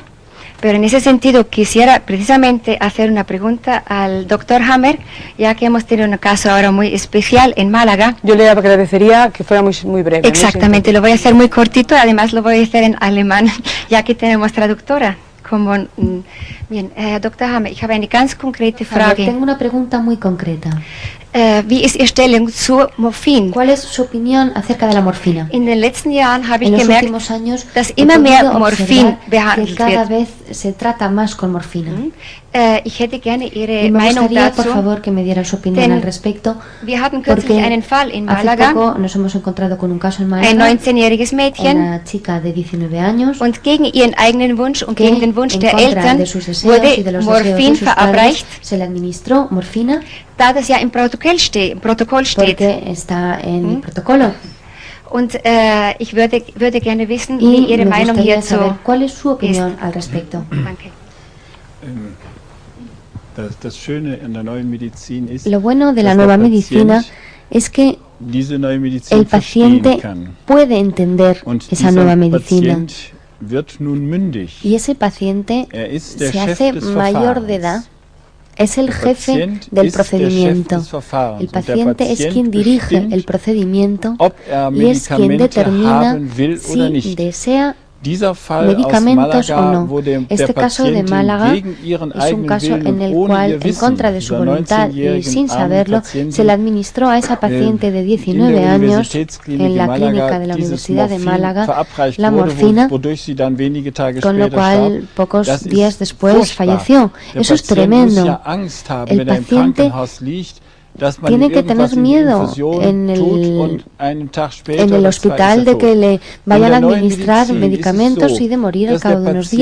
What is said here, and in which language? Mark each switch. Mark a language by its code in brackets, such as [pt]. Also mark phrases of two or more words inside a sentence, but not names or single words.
[es] Pero en ese sentido quisiera precisamente hacer una pregunta al doctor Hammer, ya que hemos tenido un caso ahora muy especial en Málaga. Yo le agradecería que fuera muy breve. Exactamente, lo voy a hacer muy cortito, además lo voy a hacer en alemán, ya que tenemos traductora. Bien, [de] Dr. Hammer, ich habe eine ganz konkrete Frage. [es] Tengo una pregunta muy concreta. [de] Wie ist Ihre Stellung zu Morphin? [es] ¿Cuál es su opinión acerca de la morfina? [de] In den letzten Jahren habe ich [es] En los [de] gemerkt, [es] últimos años [de] dass [es] he [de] immer mehr [es] podido [de] Morphin [es] observar que [de] behandelt [es] cada [de] wird. [es] vez se trata más con morfina. [de] Ich hätte gerne Ihre [es] Y me [de] Meinung [es] gustaría, por [de] dazu. [es] favor, que me diera su opinión [de] Denn [es] al respecto, [de] Wir hatten kürzlich [es] porque [de] einen Fall in [es] hace [de] Malaga, [es] poco nos hemos encontrado con un caso en [de] ein [es] Málaga, [de] 19-jähriges Mädchen, [es] una chica de 19 años, [de] und gegen ihren eigenen Wunsch und [es] que [de] gegen den Wunsch [es] en [de] der [es] contra [de] Eltern [es] de sus deseos y de [de] wurde [es] los deseos de [de] Morphin [es] sus padres [de] verabreicht, [es] se le administró morfina [de] da das ja im Protokoll steht. [es] porque está en el protocolo. [de] Und ich würde gerne wissen, [es] Y [de] wie Ihre [es] me [de] Meinung [es] gustaría [de] hierzu [es] saber cuál es su opinión [de] ist. [es] al respecto. [de] Danke. Das Schöne an der neuen Medizin ist, [es] Lo bueno de la [de] dass [es] nueva [de] der [es] medicina [de] Patient [es] es que [de] diese neue Medizin [es] el paciente [de] verstehen kann. [es] puede entender [de] Und [es] esa [de] dieser [es] nueva medicina. [de] Patient wird nun mündig. [es] Y ese paciente [de] ist der [es] se [de] Chef [es] hace [de] des [es] mayor de edad, es el [de] Der [es] jefe [de] Patient [es] del [de] ist der Chef [es] procedimiento. [de] des Verfahrens. [es] El [de] Und der [es] paciente es [de] Patient [es] quien dirige [de] bestimmt, [es] el procedimiento [de] ob [es] y es quien [de] Medikamente [es] determina [de] haben will oder [es] si [de] nicht. [es] desea [de] Dieser Fall [es] medicamentos [de] aus Malaga, [es] o no. [de] wo der [es] Este caso de [de] Patientin [es] Málaga [de] gegen ihren [es] es un [de] eigenen [es] caso [de] Willen [es] en el [de] und ohne [es] cual, [de] ihr [es] en [de] Wissen, [es] contra de su [de] dieser [es] voluntad y [de] 19-jährigen [es] sin [de] armen [es] saberlo, [de] Patientin, [es] se le administró a esa paciente de 19 años en la clínica de la Universidad de Málaga la morfina, con lo cual pocos días después falleció. Eso es tremendo. El paciente tiene que tener miedo en el hospital de que le vayan a administrar medicamentos y de morir al cabo de unos días.